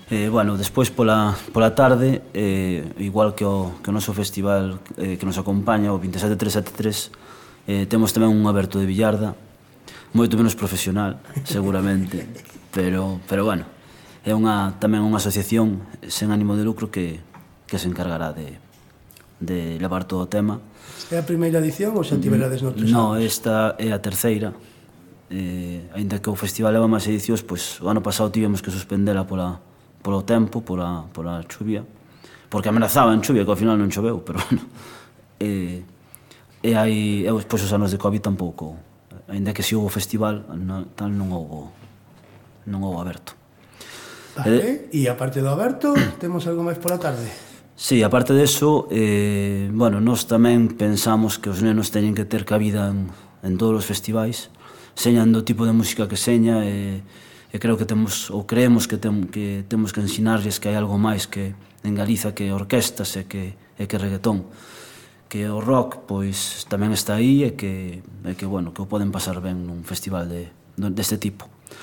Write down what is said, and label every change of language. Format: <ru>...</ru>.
<es>Bueno, después por la tarde,</es> <gl>igual que o noso festival que nos acompaña,</gl> <es>o 27373, tenemos también un aberto de billarda, mucho menos profesional, seguramente, pero bueno, es también una asociación sin ánimo de lucro que se encargará de</es> <gl>levar todo o tema. É a primeira edición ou xa tiverades noutros anos? No, esta é a terceira. Ainda que o festival leva máis edicións, pois o ano pasado tivemos que suspendela polo tempo, pola chuvia, porque amenazaba en chuvia, que ao final non choveu, pero bueno. E pois os anos de Covid tampouco. Ainda que si houve o festival, tal non houve aberto. Vale, e aparte do aberto, temos algo máis pola tarde? Sí, aparte deso, bueno, nós tamén pensamos que os nenos teñen que ter cabida en todos os festivais, señan do tipo de música que seña, e creo que temos, ou creemos que temos que ensinarles que hai algo máis que en Galiza que orquestas e que reggaetón, que o rock, pois, tamén está aí e que, bueno, que o poden pasar ben nun festival deste tipo.</gl>